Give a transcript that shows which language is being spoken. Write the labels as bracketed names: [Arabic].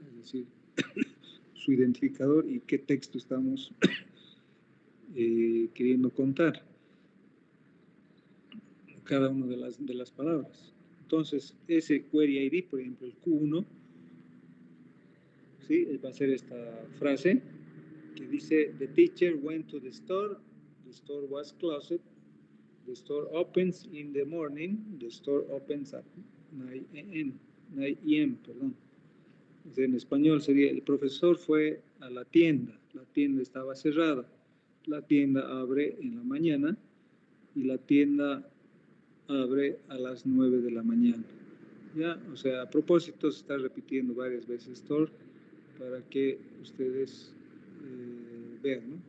[Spanish] Es decir, su identificador y qué texto estamos queriendo contar, cada una de las palabras. Entonces, ese query ID, por ejemplo, el Q1, ¿sí? Va a ser esta frase que dice, [English] the teacher went to the store was closed, the store opens in the morning, the store opens at 9 a.m., [Spanish] perdón. En español sería, el profesor fue a la tienda estaba cerrada, la tienda abre en la mañana y la tienda abre a las 9 de la mañana. ¿Ya? O sea, a propósito se está repitiendo varias veces store para que ustedes vean, ¿no?